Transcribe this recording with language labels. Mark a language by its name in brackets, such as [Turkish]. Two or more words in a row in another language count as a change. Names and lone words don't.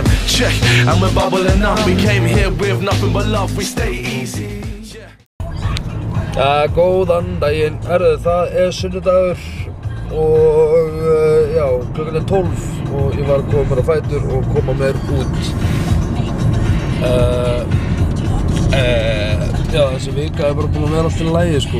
[English] Check, and we're bubbling up, we came here with nothing but love, we stay easy. [Icelandic] Góðan daginn, það sunnudagur og já, klukkan 12 og ég var að koma mér á fætur og koma mér út. Já, þessi vika bara búin að vera allt í lagi sko.